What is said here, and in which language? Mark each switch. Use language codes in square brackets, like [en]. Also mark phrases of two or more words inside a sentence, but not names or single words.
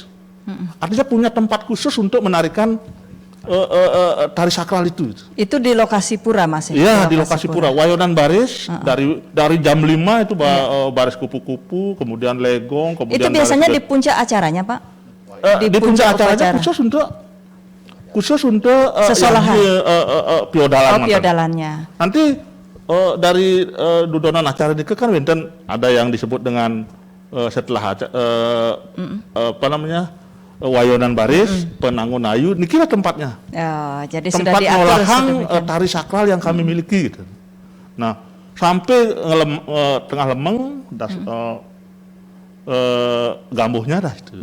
[id] Artinya punya tempat khusus untuk menarikan tari sakral itu. Itu di lokasi pura Mas? Iya, di lokasi pura. Wayonan baris dari jam 5 itu baris kupu-kupu, kemudian legong, kemudian itu biasanya di puncak acaranya Pak? Di puncak acaranya khusus untuk sesolahan. Piodalan. Piodalannya. Nanti dari dudonan acara ini kan wenten ada yang disebut dengan setelah wayonan baris, penangun ayu, ini kira tempatnya. Oh, jadi tempat sudah diatur ngolahang tari sakral yang kami miliki gitu. Nah, sampai [ban] tengah lemeng [id] gambuhnya dah itu.